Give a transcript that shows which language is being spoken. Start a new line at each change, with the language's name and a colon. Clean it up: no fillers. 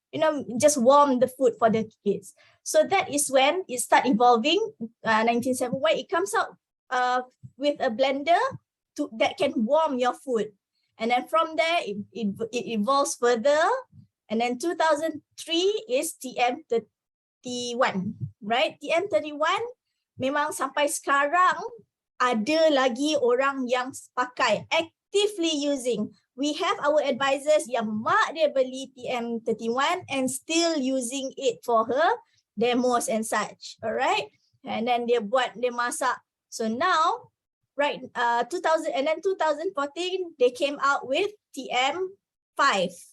English: You know, just warm the food for the kids. So that is when it start evolving, 1971, it comes out with a blender that can warm your food. And then from there, it evolves further. And then 2003 is TM31, right?
Malay: TM31, memang sampai sekarang ada lagi orang yang pakai,
English: actively using. We have our advisors
Malay: yang mak dia beli
English: TM31 and still using it for her demos and such, alright? And then
Malay: dia masak.
English: So now, right, 2014, they came out with TM5.